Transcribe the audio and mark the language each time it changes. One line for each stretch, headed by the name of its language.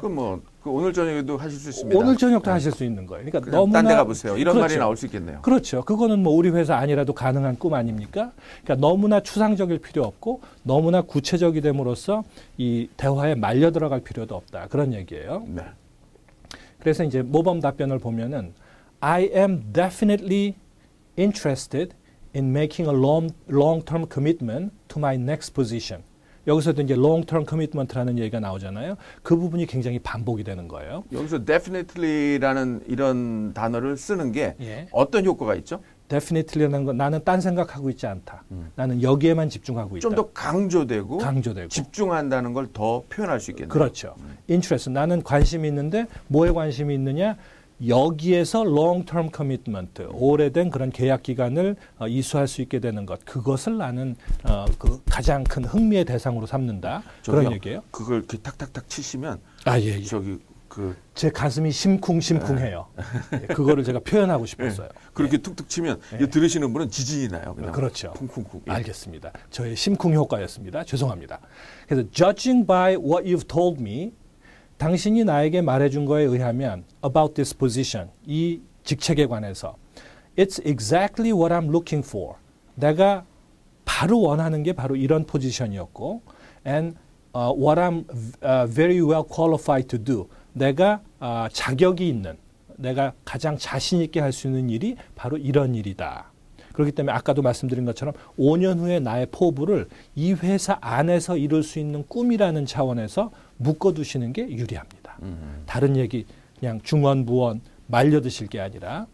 Korean: 그럼 오늘 저녁에도 하실 수 있습니다. 오늘 저녁도 하실 수 있는 거예요. 그러니까 너무나 딴 데 가보세요. 이런 그렇죠. 말이 나올 수 있겠네요. 그렇죠. 그거는 뭐 우리 회사 아니라도 가능한 꿈 아닙니까? 그러니까 너무나 추상적일 필요 없고 너무나 구체적이 됨으로써 이 대화에 말려 들어갈 필요도 없다. 그런 얘기예요. 네. 그래서 이제 모범 답변을 보면은
English: I am definitely interested in making a long-term commitment to my next position.
Korean: 여기서도 이제 long-term commitment라는 얘기가 나오잖아요. 그 부분이 굉장히 반복이 되는 거예요. 여기서 definitely라는 이런 단어를 쓰는 게 어떤 효과가 있죠? definitely라는 건 나는 딴 생각하고 있지 않다. 나는 여기에만 집중하고 있다. 좀 더 강조되고 집중한다는 걸 더 표현할 수 있겠네요. 그렇죠. interest. 나는 관심이 있는데 뭐에 관심이 있느냐? 여기에서 long-term commitment, 오래된 그런 계약 기간을 이수할 수 있게 되는 것, 그것을 나는 그 가장 큰 흥미의 대상으로 삼는다. 그런 얘기예요. 그걸 이렇게 탁탁탁 치시면 예. 저기 제 가슴이 심쿵심쿵해요. 그거를 제가 표현하고 싶었어요. 그렇게 툭툭 치면 들으시는 분은 지진이 나요. 그냥 그렇죠. 쿵쿵쿵. 알겠습니다. 저의 심쿵 효과였습니다. 죄송합니다. 그래서
English: judging by what you've told me,
Korean: 당신이 나에게 말해준 거에 의하면
English: about this position,
Korean: 이 직책에 관해서
English: it's exactly what I'm looking for.
Korean: 내가 바로 원하는 게 바로 이런 포지션이었고
English: and what I'm very well qualified to do.
Korean: 내가 자격이 있는, 내가 가장 자신 있게 할 수 있는 일이 바로 이런 일이다. 그렇기 때문에 아까도 말씀드린 것처럼 5년 후에 나의 포부를 이 회사 안에서 이룰 수 있는 꿈이라는 차원에서 묶어두시는 게 유리합니다. 다른 얘기 그냥 중언부언 말려드실 게 아니라.